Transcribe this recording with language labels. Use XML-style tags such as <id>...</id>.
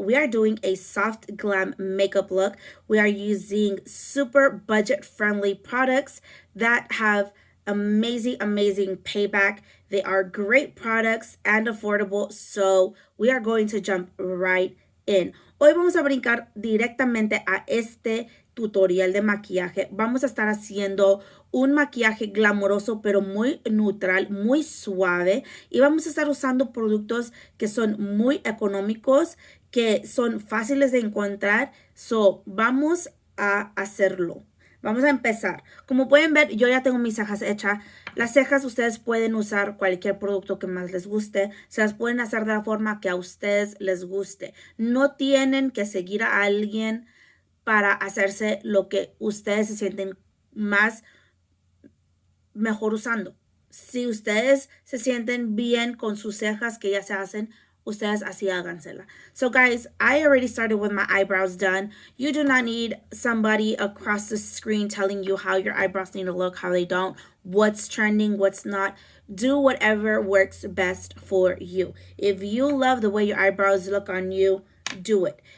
<en>We are doing a soft glam makeup look. We are using super budget friendly products that have amazing payback. They are great products and affordable, so we are going to jump right in.</en> <es>Hoy vamos a brincar directamente a este tutorial de maquillaje. Vamos a estar haciendo un maquillaje glamoroso pero muy neutral, muy suave, y vamos a estar usando productos que son muy económicos, que son fáciles de encontrar. So, vamos a hacerlo. Vamos a empezar. Como pueden ver, yo ya tengo mis cejas hechas. Las cejas ustedes pueden usar cualquier producto que más les guste. Se las pueden hacer de la forma que a ustedes les guste. No tienen que seguir a alguien para hacerse lo que ustedes se sienten mejor usando. Si ustedes se sienten bien con sus cejas que ya se hacen, ustedes así hágansela.</es> <en>So guys, I already started with my eyebrows done. You do not need somebody across the screen telling you how your eyebrows need to look, how they don't, what's trending, what's not. Do whatever works best for you. If you love the way your eyebrows look on you, do it.</en>